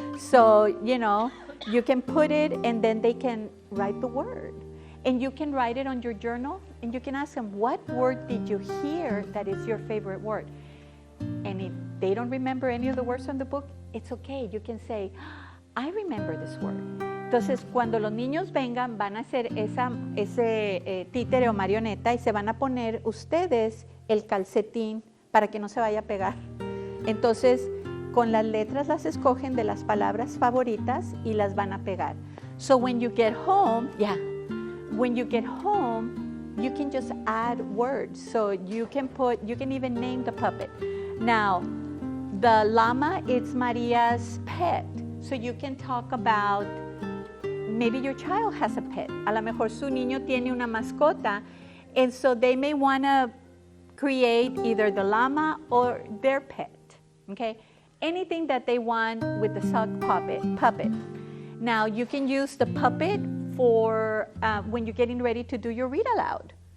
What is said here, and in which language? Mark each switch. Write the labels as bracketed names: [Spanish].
[English] So, you can put it and then they can write the word. And you can write it on your journal and you can ask them, what word did you hear that is your favorite word? And if they don't remember any of the words on the book, it's okay. You can say, I remember this word. [Spanish] Entonces, cuando los niños vengan, van a hacer ese títere o marioneta y se van a poner ustedes el calcetín para que no se vaya a pegar. Entonces, con las letras las escogen de las palabras favoritas y las van a pegar. [English] So when you get home, you can just add words. So you can even name the puppet. Now, the llama is Maria's pet. So you can talk about, maybe your child has a pet. [Spanish] A lo mejor su niño tiene una mascota. [English] And so they may want to create either the llama or their pet. Okay? Anything that they want with the sock puppet. Now, you can use the puppet for when you're getting ready to do your read aloud.